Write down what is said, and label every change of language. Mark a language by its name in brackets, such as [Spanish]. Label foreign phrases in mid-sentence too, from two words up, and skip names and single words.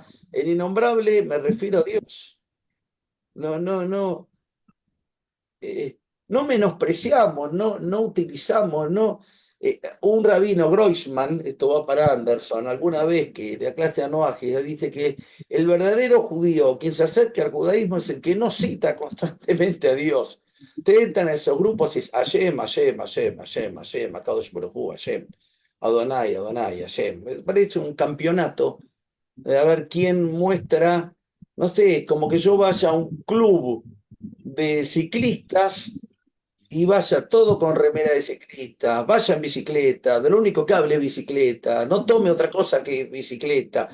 [Spanish] El innombrable me refiero a Dios. No menospreciamos, no utilizamos, un rabino Groisman, esto va para Anderson, alguna vez que de la clase de Anoaje dice que el verdadero judío, quien se acerca al judaísmo, es el que no cita constantemente a Dios. Ustedes entran en esos grupos y es [Hebrew] השם, השם, השם, השם, השם, הקדוש ברוך הוא, השם, אדוני, אדוני, השם. [Spanish] Me parece un campeonato de a ver quién muestra, no sé, como que yo vaya a un club de ciclistas y vaya todo con remera de ciclista, vaya en bicicleta, de lo único que hable es bicicleta, no tome otra cosa que bicicleta.